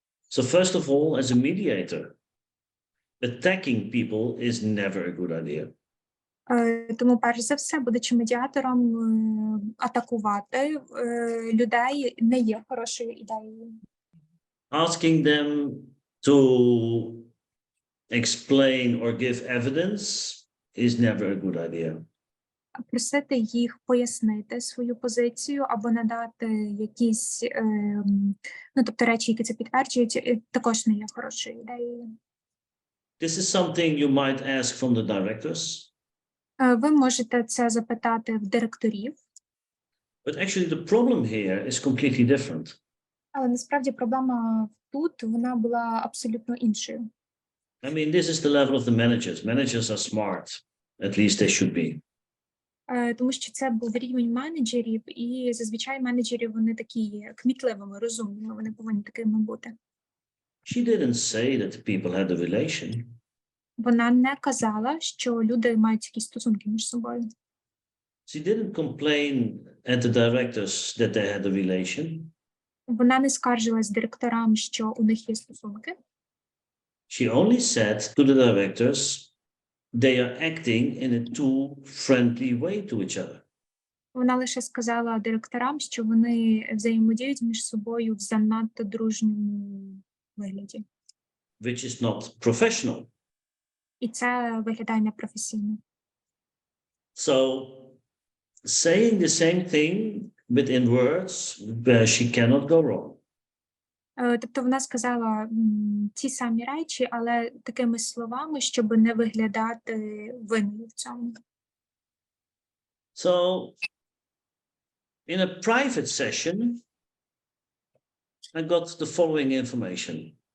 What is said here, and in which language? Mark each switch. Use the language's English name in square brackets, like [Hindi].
[English] So first of all, as a mediator, attacking people is never a good idea. [Ukrainian] Тому, перш за все, будучи медіатором, атакувати людей не є хорошою ідеєю. [English] Asking them to explain or give evidence is never a good idea. [Ukrainian] Просити їх пояснити свою позицію або надати якісь, тобто речі, які це підтверджують, також не є хорошою ідеєю. [English] This is something you might ask from the directors. [Ukrainian] Ви можете це запитати в директорів. [English] But actually the problem here is completely different. [Ukrainian] Але насправді проблема тут, вона була абсолютно іншою. [English] I mean, this is the level of the managers. Managers are smart, at least they should be. [Ukrainian] Тому що це був рівень менеджерів, і зазвичай менеджери, вони такі кмітливими, розумними, вони повинні такими бути. [English] She didn't say that people had a relation. [Ukrainian] Вона не казала, що люди мають якісь стосунки між собою. [English] She didn't complain at the directors that they had a relation. [Ukrainian] Вона не скаржилась директорам, що у них є стосунки. [English] She only said to the directors they are acting in a too friendly way to each other. [Ukrainian] Вона лише сказала директорам, що вони взаємодіють між собою в занадто дружньому вигляді. [English] Which is not professional. [Ukrainian] І це виглядає непрофесійно. [English] So saying the same thing within words where she cannot go wrong. [Ukrainian] Тобто вона сказала ті самі речі, але такими словами, щоб не виглядати винною в цьому. [English] So in a private session, I got the following information.